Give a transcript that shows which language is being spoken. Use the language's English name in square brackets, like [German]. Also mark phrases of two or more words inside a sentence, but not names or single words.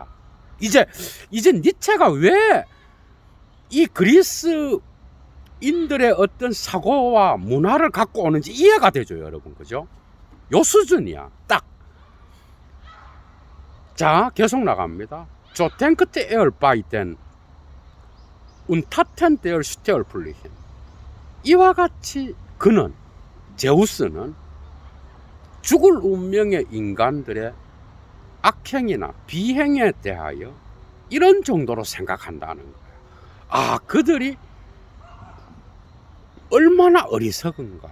[Korean] 이제 니체가 왜 이 그리스인들의 어떤 사고와 문화를 갖고 오는지 이해가 되죠, 여러분. 그죠? 요 수준이야. 딱. 자, 계속 나갑니다. [German] So denkt er bei den und taten der Sterblichen. [Korean] 이와 같이 그는, 제우스는 죽을 운명의 인간들의 악행이나 비행에 대하여 이런 정도로 생각한다는 거예요. 아, 그들이 얼마나 어리석은가.